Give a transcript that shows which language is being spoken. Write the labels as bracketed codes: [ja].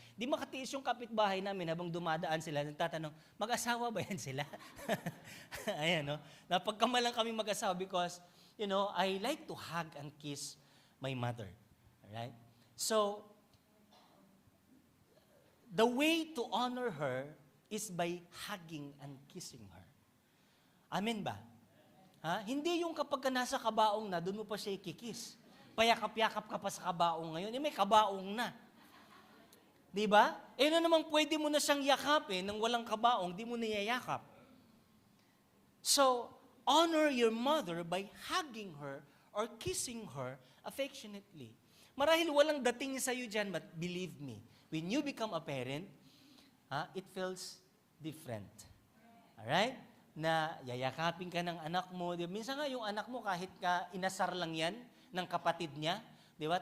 [tl] Di makatiis yung kapitbahay namin habang dumadaan sila, nagtatanong, mag-asawa ba yan sila? Ayan, no? Napagkamalang kami mag-asawa [en] because, I like to hug and kiss my mother. Alright? So, the way to honor her is by hugging and kissing her. [tl] Amen ba? Hindi yung kapag ka nasa kabaong na, doon mo pa siya ikikis. Payakap-yakap ka pa sa kabaong ngayon, may kabaong na. Di ba? Naman pwede mo na siyang yakapin nang walang kabaong, di mo niyayakap. [en] So, honor your mother by hugging her or kissing her affectionately. [tl] Marahil walang dating sa'yo dyan, [en] but believe me, when you become a parent, it feels different. Alright? [tl] Na yayakapin ka ng anak mo. Minsan nga yung anak mo, kahit ka inasar lang yan, ng kapatid niya, di ba?